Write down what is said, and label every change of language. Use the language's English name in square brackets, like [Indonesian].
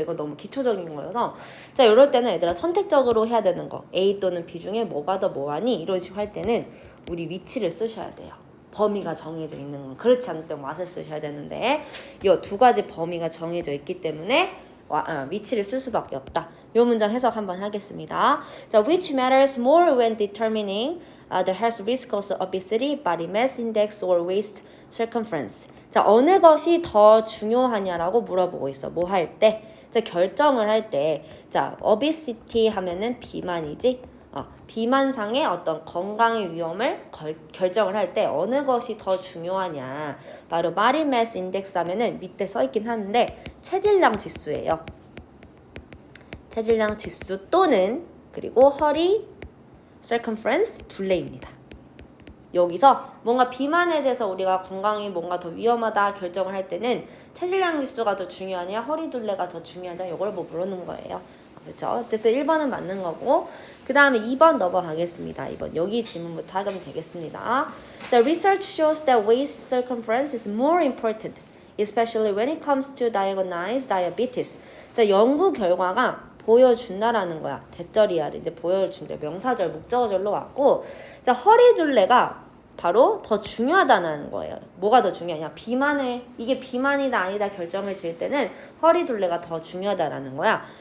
[Korean] 이거 너무 기초적인 거여서 자, 이럴 때는 얘들아 선택적으로 해야 되는 거. A 또는 B 중에 뭐가 더 뭐하니? 이런 식으로 할 때는 우리 위치를 쓰셔야 돼요. 범위가 정해져 있는 건. 그렇지 않을 때 what을 쓰셔야 되는데 이 두 가지 범위가 정해져 있기 때문에 위치를 쓸 수밖에 없다. 이 문장 해석 한번 하겠습니다. [English] 자, which matters more when determining the health risk of obesity, body mass index, or waist circumference. [Korean] 자, 어느 것이 더 중요하냐라고 물어보고 있어. 뭐 할 때? 자, 결정을 할 때. 자, obesity 하면은 비만이지. 비만상의 어떤 건강의 위험을 결정을 할 때 어느 것이 더 중요하냐. 바로 body mass index 하면은 밑에 써있긴 하는데 체질량 지수예요. 체질량 지수 또는 그리고 허리 circumference 둘레입니다. 여기서 뭔가 비만에 대해서 우리가 건강이 뭔가 더 위험하다 결정을 할 때는 체질량 지수가 더 중요하냐 허리 둘레가 더 중요하냐 이걸 뭐 물어보는 거예요. 그렇죠? 어쨌든 1번은 맞는 거고 그 다음에 2번 넘어가겠습니다. 2번 여기 질문부터 하면 되겠습니다. [English] The research shows that waist circumference is more important, especially when it comes to diagnosed diabetes. [Korean] 자, 연구 결과가 보여준다라는 거야. 대절이야. 이제 보여준다. 명사절, 목적어절로 왔고 자, 허리 둘레가 바로 더 중요하다는 거예요. 뭐가 더 중요하냐? 비만에 이게 비만이다 아니다 결정을 지을 때는 허리 둘레가 더 중요하다라는 거야.